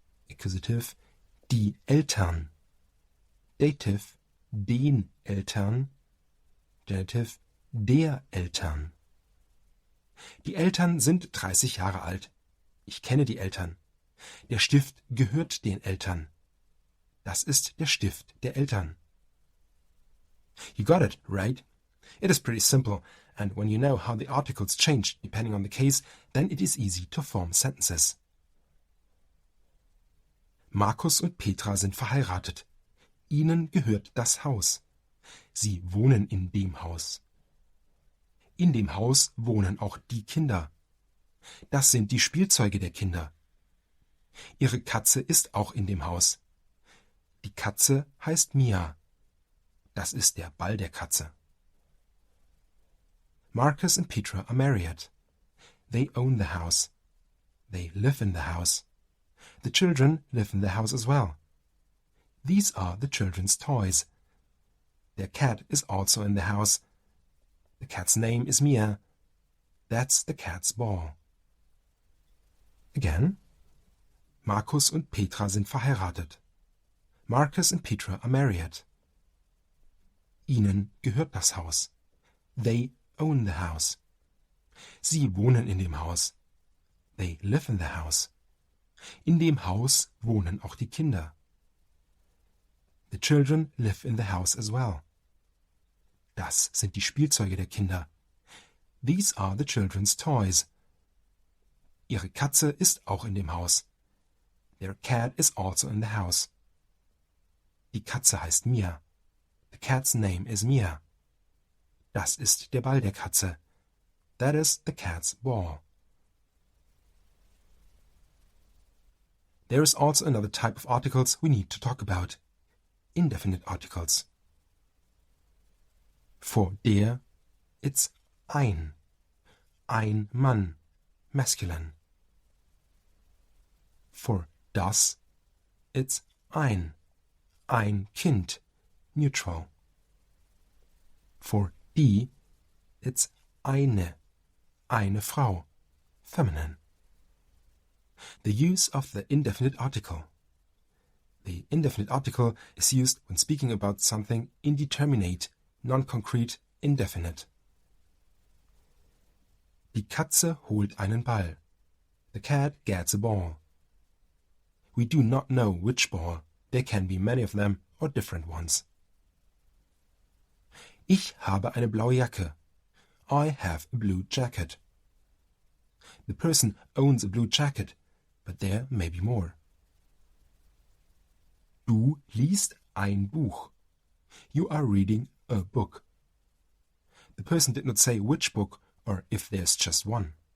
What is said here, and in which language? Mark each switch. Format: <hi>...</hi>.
<de>Accusative, die Eltern. Dative, den Eltern. Genitive, der Eltern. Die Eltern sind 30 Jahre alt. Ich kenne die Eltern. Der Stift gehört den Eltern. Das ist der Stift der Eltern.</de> <en>You got it, right? It is pretty simple, and when you know how the articles change depending on the case, then it is easy to form sentences.</en> <de>Markus und Petra sind verheiratet. Ihnen gehört das Haus. Sie wohnen in dem Haus. In dem Haus wohnen auch die Kinder. Das sind die Spielzeuge der Kinder. Ihre Katze ist auch in dem Haus. Die Katze heißt Mia. Das ist der Ball der Katze.</de> <en>Marcus and Petra are married. They own the house. They live in the house. The children live in the house as well. These are the children's toys. Their cat is also in the house. The cat's name is Mia. That's the cat's ball. Again.</en> <de>Markus und Petra sind verheiratet.</de> <en>Marcus and Petra are married.</en> <de>Ihnen gehört das Haus.</de> <en>They own the house.</en> <de>Sie wohnen in dem Haus.</de> <en>They live in the house.</en> <de>In dem Haus wohnen auch die Kinder.</de> <en>The children live in the house as well.</en> <de>Das sind die Spielzeuge der Kinder.</de> <en>These are the children's toys.</en> <de>Ihre Katze ist auch in dem Haus.</de> <en>Their cat is also in the house.</en> <de>Die Katze heißt Mia.</de> <en>The cat's name is Mia.</en> <de>Das ist der Ball der Katze.</de> <en>That is the cat's ball. There is also another type of articles we need to talk about. Indefinite articles. For der, it's ein. Ein Mann, masculine. For das, it's ein. Ein Kind, neutral. For die, it's eine Frau, feminine. The use of the indefinite article. The indefinite article is used when speaking about something indeterminate, non-concrete, indefinite.</en> <de>Die Katze holt einen Ball.</de> <en>The cat gets a ball. We do not know which ball. There can be many of them or different ones.</en> <de>Ich habe eine blaue Jacke.</de> <en>I have a blue jacket. The person owns a blue jacket, but there may be more.</en> <de>Du liest ein Buch.</de> <en>You are reading a book. The person did not say which book or if there's just one.</en>